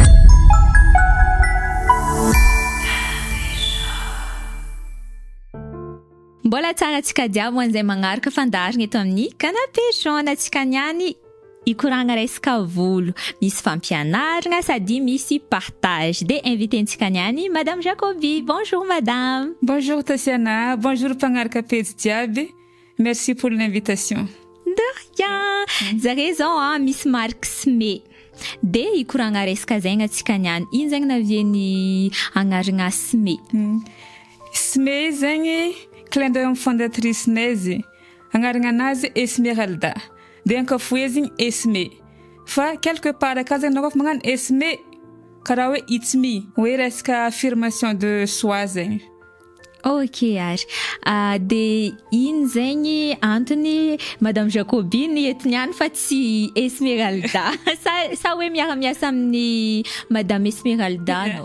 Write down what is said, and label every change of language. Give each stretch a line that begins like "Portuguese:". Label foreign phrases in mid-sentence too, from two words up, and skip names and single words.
Malagasy: mbola tsara antsika diabo an'izay magnaraka fandarigna eto amin'ny
French: canapé jaune
Malagasy: antsika niany ikoragna resaka volo misy fampianaragna sady misy
French: partage de
Malagasy: invitentsika niany madame Jacobi.
French: Bonjour madame. Bonjour Tatiana, bonjour
Malagasy: mpagnaraka pejy jiaby,
French: merci pour l'invitation. De rien.
Malagasy: Zare zao misy marque Smé de ikoragna resaka zegny antsika niany ino zegny navieny agnaragna Smé. Smé zegny
French: clin d'œil fondatrice
Malagasy: nazy agnaragna anazy Esmeralda de ankafoezigny Esme fa
French: quelque part
Malagasy: aka zegny anao kofa magnano Esme karaha hoe
English: it's me
Malagasy: hoe resaka
French: affirmation de soi
Malagasy: zegny. Ok ary de ino zegny antony madame Jacobine etiniany fa tsy Esmeralda sa hoe miara-miasa amin'ny madame Esmeralda no?